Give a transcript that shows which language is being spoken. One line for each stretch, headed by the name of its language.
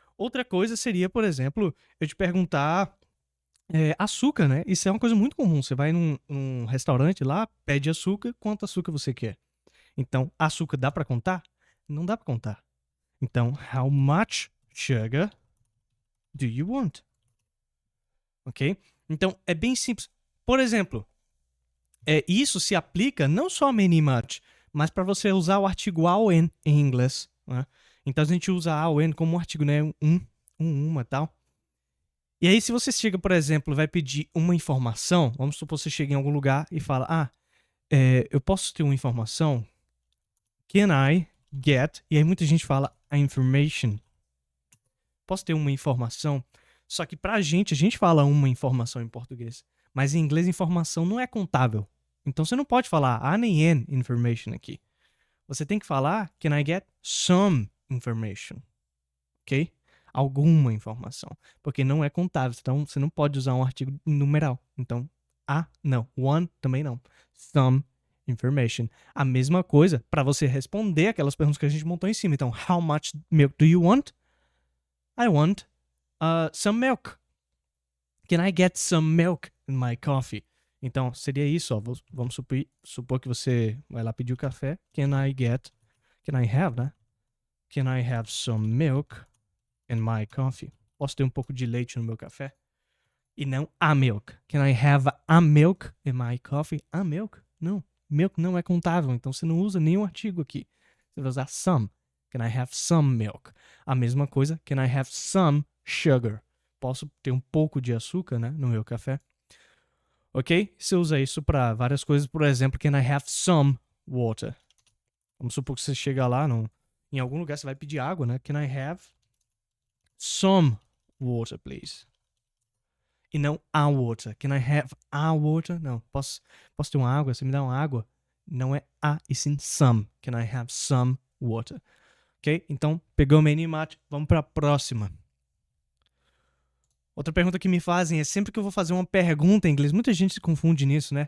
Portuguese: Outra coisa seria, por exemplo, eu te perguntar açúcar, né? Isso é uma coisa muito comum. Você vai num restaurante lá, pede açúcar, quanto açúcar você quer? Então, açúcar dá pra contar? Não dá pra contar.
English: Então, how much sugar do you want?
Portuguese: Ok? Então, é bem simples. Por exemplo, isso se aplica não só a many much, mas para você usar o artigo AON em inglês. Né? Então, a gente usa AON como um artigo, né? Uma tal. E aí, se você chega, por exemplo, vai pedir uma informação, vamos supor que você chega em algum lugar e fala, eu posso ter uma informação?
English: Can I get?
Portuguese: E aí muita gente fala
English: a information.
Portuguese: Posso ter uma informação? Só que pra gente, a gente fala uma informação em português. Mas em inglês, informação não é contável. Então você não pode falar a nem an information aqui. Você tem que falar,
English: can I get some information? Ok?
Portuguese: Alguma informação. Porque não é contável. Então você não pode usar um artigo numeral. Então, não. One também não.
English: Some information.
Portuguese: A mesma coisa para você responder aquelas perguntas que a gente montou em cima. Então,
English: how much milk do you want? I want some milk. Can I get some milk in my coffee?
Portuguese: Então, seria isso, ó. Vamos supor que você vai lá pedir o café.
English: Can I have, né? Can I have some milk in my coffee?
Portuguese: Posso ter um pouco de leite no meu café? E não
English: a milk. Can I have a milk in my coffee? A milk?
Portuguese: Não. Milk não é contável, então você não usa nenhum artigo aqui. Você vai usar some.
English: Can I have some milk?
Portuguese: A mesma coisa,
English: can I have some sugar?
Portuguese: Posso ter um pouco de açúcar, né, no meu café? Ok? Você usa isso para várias coisas. Por exemplo,
English: can I have some water?
Portuguese: Vamos supor que você chega lá em algum lugar, você vai pedir água, né?
English: Can I have some water, please?
Portuguese: E não a water.
English: Can I have a water?
Portuguese: Não. Posso ter uma água? Você me dá uma água? Não é a, e sim
English: some. Can I have some water? Ok?
Portuguese: Então, pegou o many much. Vamos para a próxima. Outra pergunta que me fazem é sempre que eu vou fazer uma pergunta em inglês. Muita gente se confunde nisso, né?